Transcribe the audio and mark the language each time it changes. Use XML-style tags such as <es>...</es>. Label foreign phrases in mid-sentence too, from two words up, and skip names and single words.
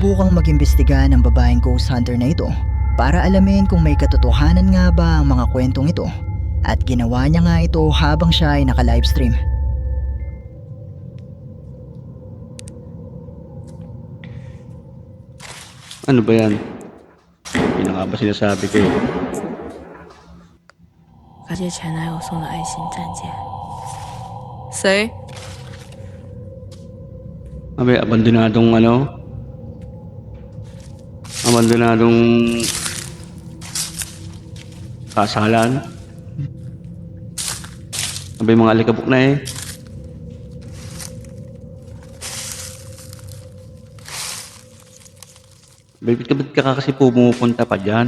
<tl>sinubukang mag-imbestiga ng babaeng</tl> <en>ghost hunter</en> <tl>na ito para alamin kung may katotohanan nga ba ang mga kwentong ito. At ginawa niya nga ito habang siya ay naka-livestream. Ano ba yan? Yun na nga ba sinasabi ko eh.</tl> <zh>发现前男友送的爱心战舰。谁？</zh> <tl>Sabi, abandonadong ano? Abandonadong kasalan. Sabi, mga alikabok na eh. Ba't ka kasi pumupunta pa dyan?</tl>